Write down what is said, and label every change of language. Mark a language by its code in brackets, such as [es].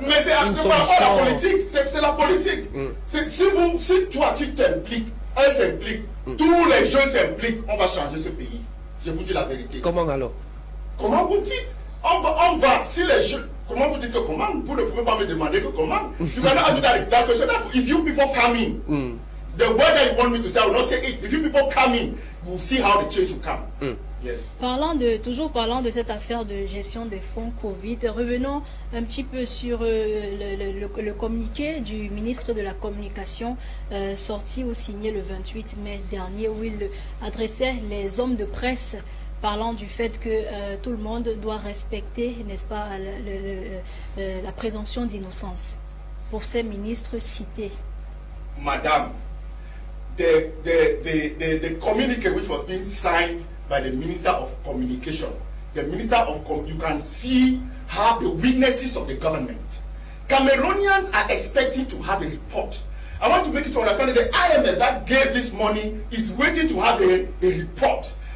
[fr] mais c'est pas la politique, c'est la politique. Si toi tu t'impliques, elle s'implique, tous les jeunes s'impliquent, on va changer ce pays. Je vous dis la vérité. Comment alors? Comment vous dites? On va, si les jeunes, comment vous dites que comment? Vous ne pouvez pas me demander que comment. [en] You cannot do that question. If you people come in, the word that you want me to say, I will not say it. If you people come in, you will see how the change will come. Yes. [fr] Toujours parlant de cette affaire de gestion des fonds Covid, revenons un petit peu sur le communiqué du ministre de la Communication sorti ou signé le 28 mai dernier, où il adressait les hommes de presse parlant du fait que tout le monde doit respecter, n'est-ce pas, la présomption d'innocence pour ces ministres cités. [en] Madame, the communique which was being signed by the Minister of Communication, you can see how the weaknesses of the government. Cameroonians are expecting to have a report. I want to make you to understand that the IMF that gave this money is waiting to have a report.